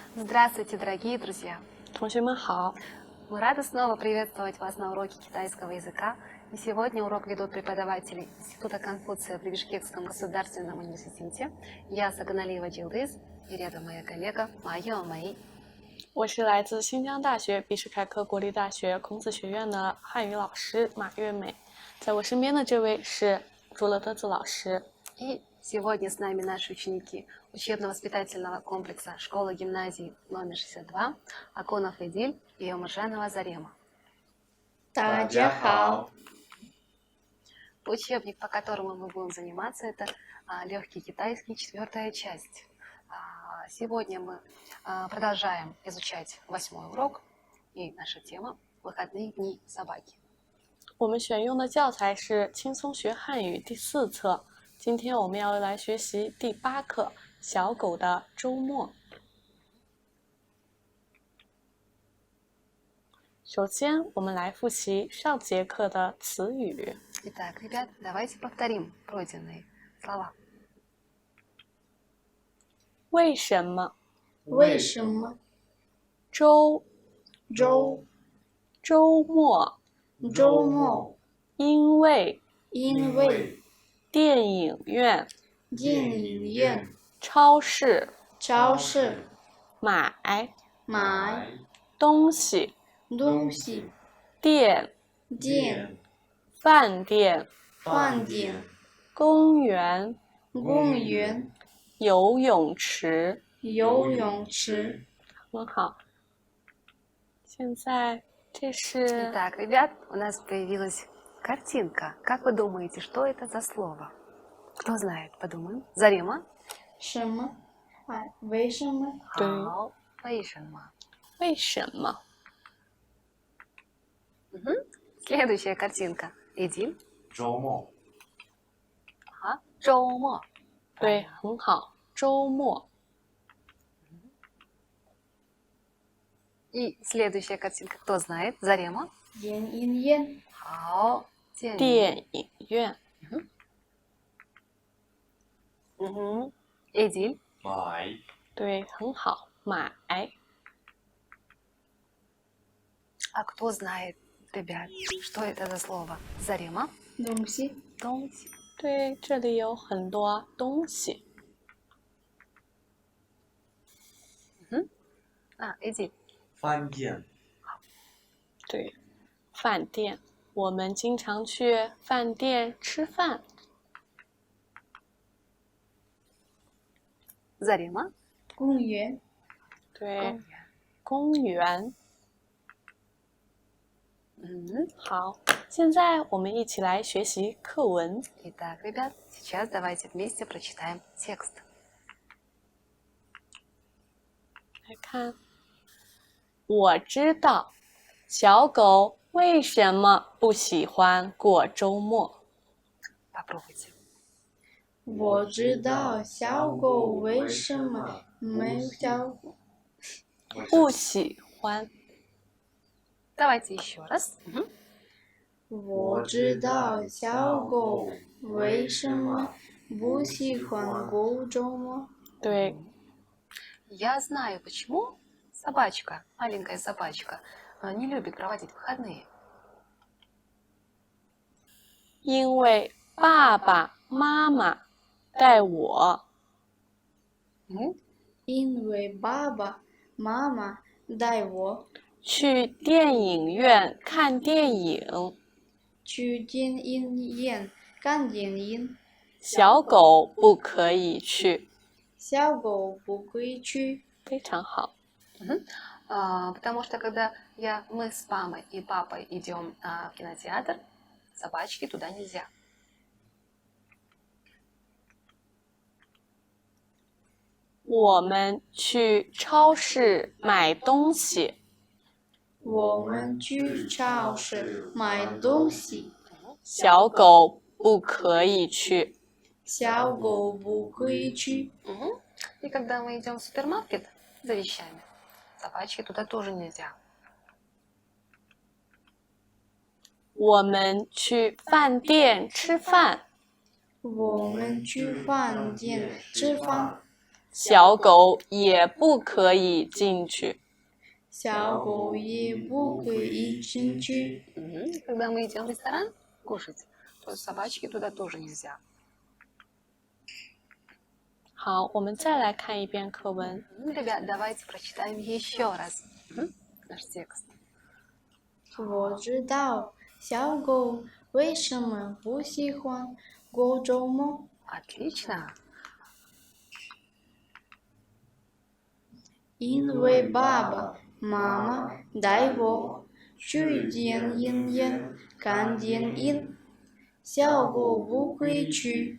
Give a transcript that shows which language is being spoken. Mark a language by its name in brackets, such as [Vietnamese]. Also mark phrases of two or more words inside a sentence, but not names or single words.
[Russian] Здравствуйте, дорогие друзья! [Chinese] 同学们好， [Russian] Мы рады снова приветствовать вас на уроке китайского языка. И сегодня урок ведут преподаватели Института Конфуция при Бишкекском государственном университете. Я Саганалиева Джилдыз и рядом моя коллега Майя Мэй. [Chinese] 我是来自新疆大学比什凯克国立大学孔子学院的汉语老师马月美，在我身边的这位是朱乐德子老师。 [Russian] И сегодня с нами наши ученики учебно-воспитательного комплекса школы-гимназии номер 62 Аконов Эдиль и Омаржанова Зарема. [Chinese] 大家好， [Russian] Учебник, по которому мы будем заниматься, это легкий китайский, 4-я часть. Сегодня мы продолжаем изучать 8-й урок, и наша тема – выходные дни собаки. [Chinese] 我们选用的教材是《轻松学汉语》第4册，今天我们要来学习第8课《小狗的周末》。首先，我们来复习上节课的词语。 [Russian] Итак, ребят, давайте повторим пройденные слова. [Chinese] 为什么？为什么周周末？周末因为因为电影院、电影院、超市超市买买东西、东西、店、店、饭店、饭店、公园、公园、游泳池。游泳池。很好。现在这是 [Russian] Итак, ребят, у нас появилась картинка. Как вы думаете, что это за слово? Кто знает? Подумаем. Зарема? [Chinese] 什么？为什么？对。好，为什么？为什么？ [Russian] Следующая картинка. Эдиль. [Chinese] 周末，周末。对，很好。周末。 [Russian] И следующая картинка. Кто знает? Зарема. [Chinese] 电影院。好，电影院。 [Russian] Эдиль. [Chinese] 买对，很好。买。 [Russian] А кто знает, ребят, что это за слово? Зарема. [Chinese] 东西。东西。对，这里有很多东西。 [Russian] Эдиль. [Chinese] 饭店，对，饭店，我们经常去饭店吃饭。 [Russian] Зарема. [Chinese] 公园。对，公园。好，现在我们一起来学习课文。 [Russian] Итак, ребят, сейчас давайте вместе прочитаем текст. [Chinese] 来看，我知道小狗为什么不喜欢过周末。 [Russian] Попробуйте. [Chinese] 我知道小狗为什么没有不喜欢。 [Russian] Давайте еще раз. [Chinese] 我知道小狗为什么不喜欢过周末。对， [Russian] Я знаю, почему собачка, маленькая собачка, не любит проводить выходные. [Chinese] 因为爸爸妈妈带我因为爸爸妈妈带我去电影院看电影，去电影院看电影。小狗不可以去。小狗不可以去。非常好。 [Russian] Потому что когда мы с мамой и папой идем в кинотеатр, собачки туда нельзя. [Chinese] 我们去超市买东西，我们去超市买东西。小狗不可以去。小狗不可以去。 [Russian] И когда мы идем в супермаркет за вещами, собачки туда тоже нельзя. [Chinese] 我们去饭店吃饭，我们去饭店吃饭。小狗也不可以进去。小狗也不可以进去。 [Russian] Когда мы идем в ресторан кушать, то собачки туда тоже нельзя. [Chinese] 好，我们再来看一遍课文。 [Russian] Ребят, давайте прочитаем еще раз наш текст. [Chinese] 我知道小狗为什么不喜欢过周末， [Russian] Отлично. [Chinese] 因为爸爸妈妈带我去电影院看电影，小狗不会去。